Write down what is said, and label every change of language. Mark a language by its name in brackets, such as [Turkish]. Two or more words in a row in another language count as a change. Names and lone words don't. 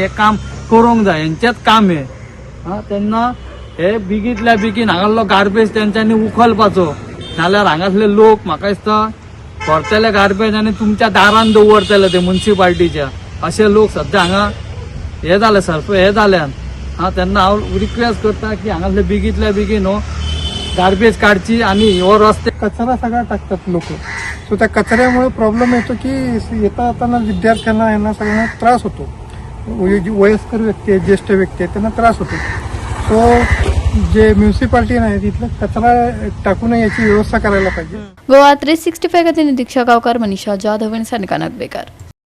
[Konkani] हें काम करूंक जाय हेंचेंच काम हें तेन्ना हे बेगींतल्या बेगीन हांगासरलो गार्बेज तेंच्यांनी उखलपाचो नाल्यार हांगासले लोक म्हाका दिसता व्हरतले गार्बेज आनी तुमच्या दारान दवरतले ते म्युन्सिपाल्टीच्या अशे लोक सद्या हांगा हे जाले हे जाल्यान तेन्ना हांव रिक्वेस्ट करता की हांगासले बेगींतल्या बेगीन हो गार्बेज काडची आणि हो रस्ते [Marathi] कचरा सगळा टाकतात लोक सो त्या कचऱ्यामुळे प्रॉब्लेम येतो की येता येताना विद्यार्थ्यांना यांना सगळ्यांना त्रास होतो वयस्कर व्यक्ती आहेत ज्येष्ठ व्यक्ती आहेत त्यांना त्रास होतो सो जे म्युन्सिपाल्टी नाही तिथलं कचरा टाकू नये याची व्यवस्था करायला पाहिजे। [Konkani] गोवा 365 खातीर निरीक्षक गांवकार मनीषा जाधव आनी सानिका नागवेकर।